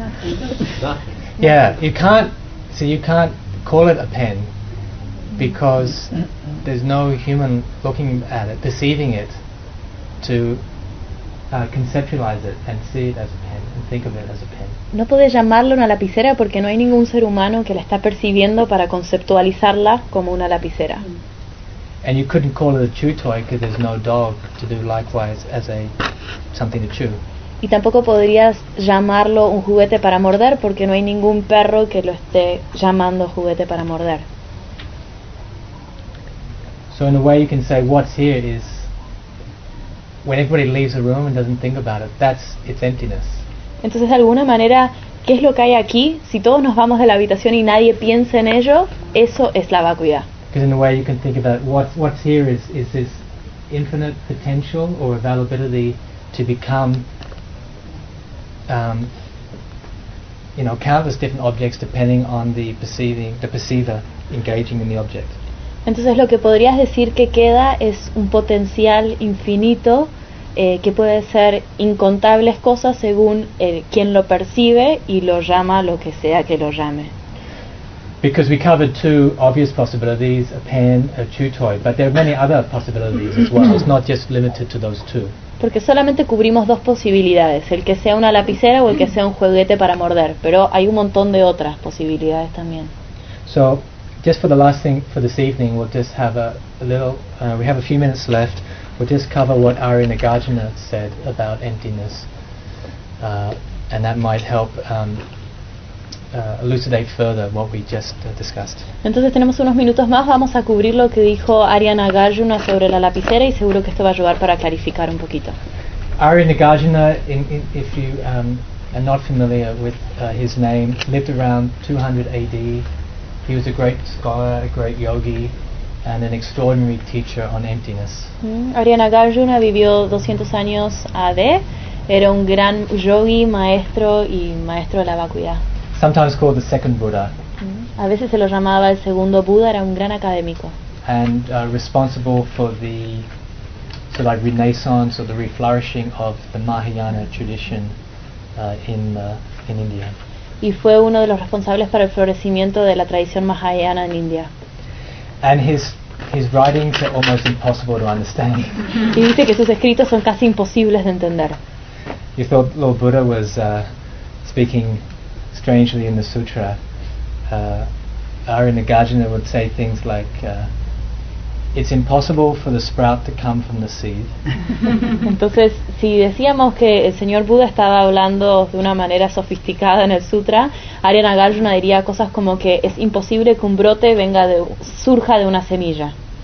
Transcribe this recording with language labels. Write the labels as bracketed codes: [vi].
[en] Yeah, you can't call it a pen because there's no human looking at it, perceiving it, to conceptualize it and see it as a pen and think of it as a pen. [es] No puedes llamarlo una lapicera porque no hay ningún ser humano que la está percibiendo para conceptualizarla como una lapicera. [en] And you couldn't call it a chew toy because there's no dog to do likewise as a something to chew. [es] Y tampoco podrías llamarlo un juguete para morder porque no hay ningún perro que lo esté llamando juguete para morder. [en] So in a way you can say what's here is when everybody leaves the room and doesn't think about it, that's its emptiness. [es] Entonces de alguna manera, ¿qué es lo que hay aquí? Si todos nos vamos de la habitación y nadie piensa en ello, eso es la vacuidad. [en] Because in a way you can think about what's here is this infinite potential or availability to become countless different objects depending on the perceiver engaging in the object. [es] Entonces lo que podrías decir que queda es un potencial infinito que puede ser incontables cosas según quien lo percibe y lo llama lo que sea que lo llame. [en] Because we covered two obvious possibilities, a pen, a chew toy, but there are many other possibilities as well. It's not just limited to those two. [es] Porque solamente cubrimos dos posibilidades, el que sea una lapicera o el que sea un juguete para morder, pero hay un montón de otras posibilidades también. [en] So, just for the last thing for this evening, we'll just have we have a few minutes left, we'll just cover what Ari Nagarjuna said about emptiness, and that might help elucidate further what we just discussed. [es] Entonces tenemos unos minutos más, vamos a cubrir lo que dijo Arya Nagarjuna sobre la lapicera y seguro que esto va a ayudar para clarificar un poquito. [en] Arya Nagarjuna, if you are not familiar with his name, lived around 200 AD. He was a great scholar, a great yogi, and an extraordinary teacher on emptiness. [es] Arya Nagarjuna vivió 200 años AD, era un gran yogi, maestro y maestro de la vacuidad. [en] Sometimes called the second Buddha. [es] A veces se lo llamaba el segundo Buda, era un gran académico. [en] And responsible for the sort of like renaissance or the re-flourishing of the Mahayana tradition in India. [es] Y fue uno de los responsables para el florecimiento de la tradición Mahayana en India. [en] And his writings are almost impossible to understand. [es] Y dice que sus escritos son casi imposibles de entender. [en] You thought Lord Buddha was speaking strangely in the sutra, Arya Nagarjuna would say things like, it's impossible for the sprout to come from the seed. [es] Entonces, si decíamos que el señor Buda estaba hablando de una manera sofisticada en el sutra, Arya Nagarjuna diría cosas como que es imposible que un brote surja de una semilla.